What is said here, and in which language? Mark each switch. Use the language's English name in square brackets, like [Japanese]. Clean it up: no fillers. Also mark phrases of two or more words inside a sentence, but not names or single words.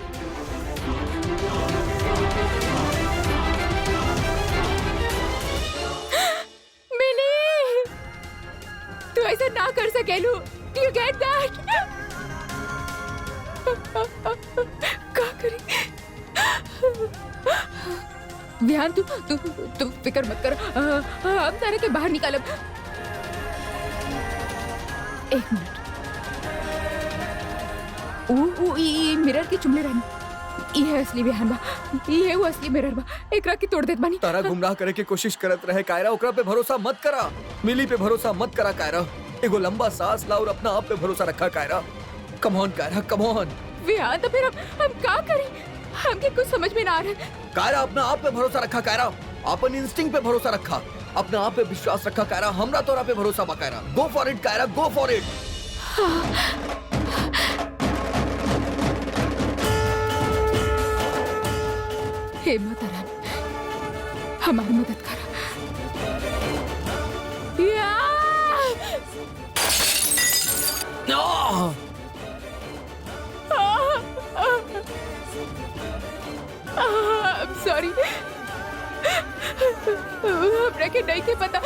[Bhojpuri] मिली, तू ऐसा ना कर सकेलू। [English] Do you get that? [Bhojpuri] क्या करी? विहान तू फिक्र मत कर। हम तारे के बाहर निकालब। एक मिनट। ई मिरर के चुमले रहनी। ई है असली विहान बा। ई है वो असली मिरर बा। एकरा की तोड़ देत बानी। तारा गुमराह करे के कोशिश करत रहे कायरा, ओकरा पे भरोसा मत करा। मिली पे भरोसा मत करा कायरा। एगो लंबा सांस ला और अपना आप पे भरोसा रखा कायरा। [English] come on [Bhojpuri] कायरा, [English] come on. [Bhojpuri] विहान तो फिर हम क्या करें? हमके कुछ समझ में ना आ रहा है। कायरा अपना आप पे भरोसा रखा कायरा। अपन इंस्टिंक्ट पे भरोसा रखा। अपना आप पे विश्वास रखा कायरा। हमरा तोरा पे भरोसा बा कायरा। [English] go for it कायरा, go for it. [Bhojpuri] हे माता रानी, हमारी मदद करा। सॉरी, हमरा के नहीं के पता।